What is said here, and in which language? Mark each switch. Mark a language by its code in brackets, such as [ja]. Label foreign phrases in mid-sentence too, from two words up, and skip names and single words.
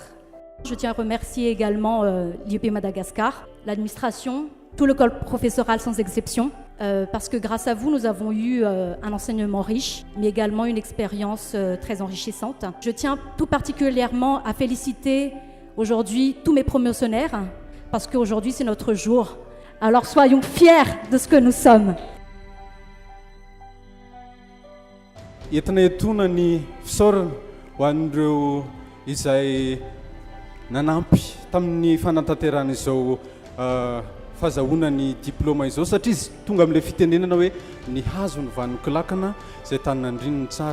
[fr] Je tiens à remercier également l'IEP Madagascar, l'administration, tout le corps professoral sans exception, parce que grâce à vous, nous avons eu un enseignement riche, mais également une expérience très enrichissante. Je tiens tout particulièrement à féliciter aujourd'hui tous mes promotionnaires, parce qu'aujourd'hui c'est notre jour. Alors soyons fiers de ce que nous sommes. [mg] Entina etoana ny fisaorana ho an'ireo izay nanampy tamin'ny fanatanterahana izao fahazahoana ny diplôma izao satria izy tonga amin'ilay fitenenana hoe ny hazo ny vanoko lakana izay taninandrininy tsara.